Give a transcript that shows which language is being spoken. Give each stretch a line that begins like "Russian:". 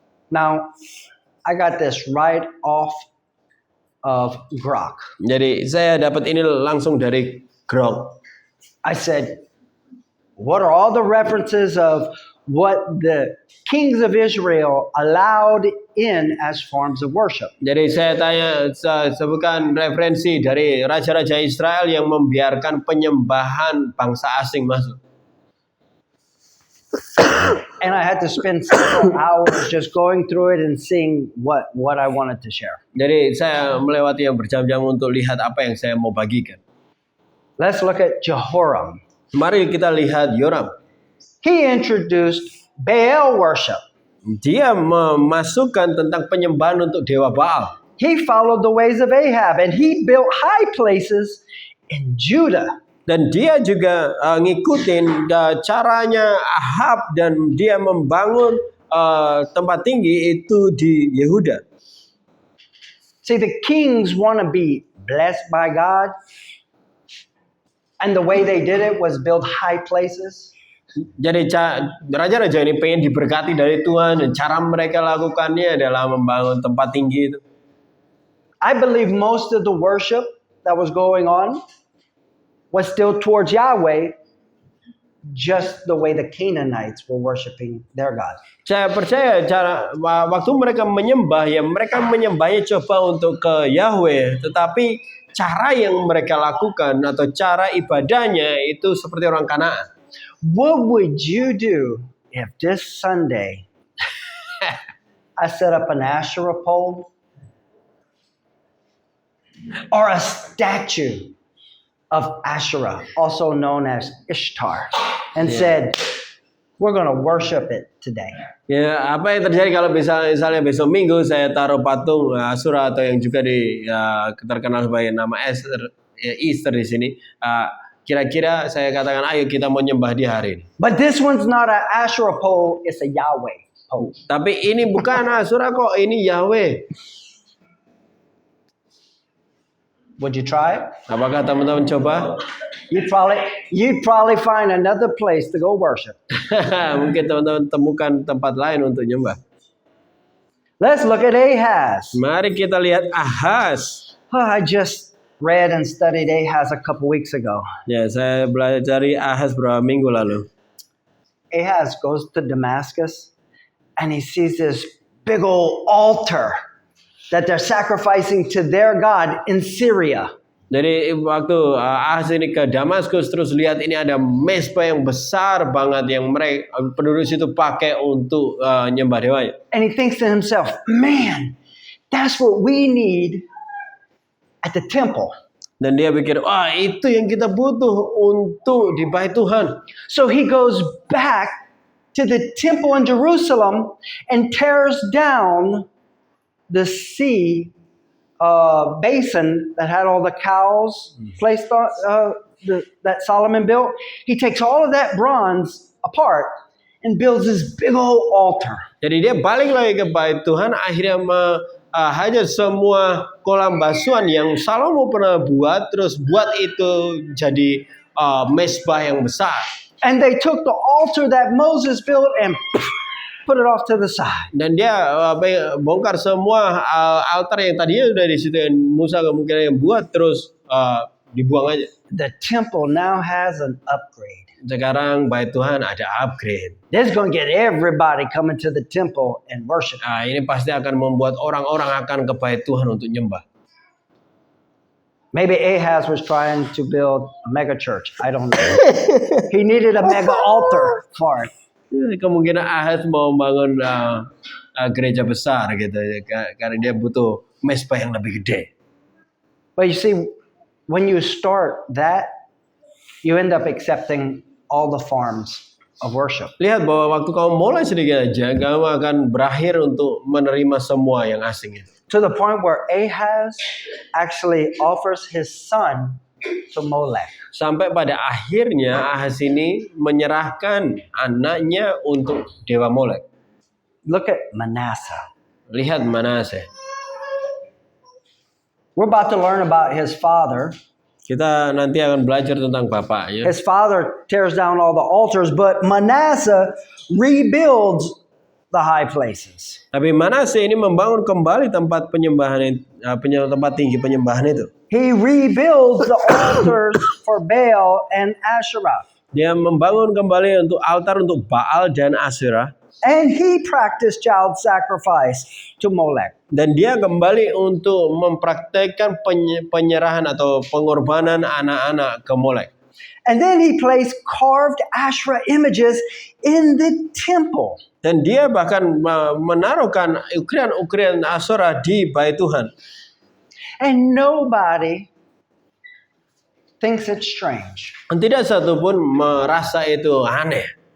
English: Now, I got this right off of Grok.
Indonesian: Jadi saya dapat ini langsung dari Grok.
English: I said, what are all the references of what the kings of Israel allowed in as forms of worship?
Indonesian: Jadi saya tanya, sebutkan referensi dari raja-raja Israel yang membiarkan penyembahan bangsa asing masuk.
English: And I had to spend several hours just going through it and seeing what I wanted to share.
Indonesian: Jadi saya melewati yang berjam-jam untuk lihat apa yang saya mau bagikan.
English: Let's look at Jehoram.
Indonesian: Mari kita lihat Yoram.
English: He introduced Baal worship.
Indonesian: Dia memasukkan tentang penyembahan untuk dewa Baal.
English: He followed the ways of Ahab and he built high places in Judah.
Indonesian: Dan dia juga ngikutin caranya Ahab dan dia membangun tempat tinggi itu di Yehuda.
English: See, the kings want to be blessed by God. And the way they did it was build high places.
Indonesian: Jadi raja-raja ini pengen diberkati dari Tuhan dan cara mereka lakukannya adalah membangun tempat tinggi itu.
English: I believe most of the worship that was going on was still towards Yahweh, just the way the Canaanites were worshiping their God.
Indonesian: Saya percaya waktu mereka menyembah ya mereka menyembahnya coba untuk ke Yahweh, tetapi cara yang mereka lakukan atau cara ibadahnya itu seperti orang Kanaan.
English: What would you do if this Sunday I set up an Asherah pole or a statue of Asherah, also known as Ishtar, and said, we're going to worship it today?
Indonesian: Ya, apa yang terjadi kalau misalnya besok Minggu saya taruh patung Asura atau yang juga terkenal sebagai nama Easter di sini. Kira-kira saya katakan, ayo kita mau nyembah di hari ini.
English: But this one's not an Asherah pole, it's a Yahweh pole.
Indonesian: Tapi ini bukan Asura kok, ini Yahweh.
English: Would you try it?
Indonesian: Apakah teman-teman coba?
English: You'd probably find another place to go worship.
Indonesian: Mungkin teman-teman temukan tempat lain untuk nyembah.
English: Let's look at Ahaz.
Indonesian: Mari kita lihat Ahaz.
English: I just read and studied Ahaz a couple weeks ago.
Indonesian: Ya, saya belajar Ahaz beberapa minggu lalu.
English: Ahaz goes to Damascus and he sees this big old altar that they're sacrificing to their God in Syria.
Indonesian: Jadi waktu Ahaz ini ke Damaskus terus lihat ini ada mezbah yang besar banget yang mereka penduduk situ pakai untuk nyembah dewanya.
English: And he thinks to himself, man, that's what we need at the temple.
Indonesian: Dan dia pikir, wah itu yang kita butuh untuk di bait Tuhan.
English: So he goes back to the temple in Jerusalem and tears down the sea basin that had all the cows placed on that Solomon built. He takes all of that bronze apart and builds this big old altar.
Indonesian: Jadi dia balik lagi ke bait Tuhan, akhirnya hajar semua kolam basuhan yang Salomo pernah buat, terus buat itu jadi mezbah yang besar.
English: And they took the altar that Moses built and put it off to the side.
Indonesian: Dan dia bongkar semua altar yang tadinya sudah di situ yang Musa kemungkinan yang buat, terus dibuang aja.
English: The temple now has an upgrade.
Indonesian: Sekarang bait Tuhan ada upgrade.
English: This is going to get everybody coming to the temple and worship.
Indonesian: Ini pasti akan membuat orang-orang akan ke bait Tuhan untuk nyembah.
English: Maybe Ahaz was trying to build a mega church. I don't know. He needed a mega altar for it.
Indonesian: Kemungkinan Ahaz mau bangun gereja besar gitu karena dia butuh mezbah yang lebih gede.
English: But you see, when you start that, you end up accepting all the forms of worship.
Indonesian: Lihat bahwa waktu kamu mulai sedikit aja, kamu akan berakhir untuk menerima semua yang asing itu.
English: To the point where Ahaz actually offers his son to Molech.
Indonesian: Sampai pada akhirnya Ahaz ini menyerahkan anaknya untuk dewa Molek.
English: Look at Manasseh.
Indonesian: Lihat Manase.
English: We're about to learn about his father.
Indonesian: Kita nanti akan belajar tentang bapaknya.
English: His father tears down all the altars, but Manasseh rebuilds the high places.
Indonesian: Tapi Manase ini membangun kembali tempat penyembahan, tempat tinggi penyembahan itu.
English: He rebuilds the altars for Baal and Asherah.
Indonesian: Dia membangun kembali untuk altar untuk Baal dan Asyerah.
English: And he practiced child sacrifice to Molech.
Indonesian: Dan dia kembali untuk mempraktekkan penyerahan atau pengorbanan anak-anak ke Molek.
English: And then he placed carved Asherah images in the temple.
Indonesian: Dan dia bahkan menaruhkan ukiran-ukiran Asyerah di bait Tuhan.
English: And nobody thinks it's strange.
Indonesian: Dan tidak satu pun merasa itu aneh.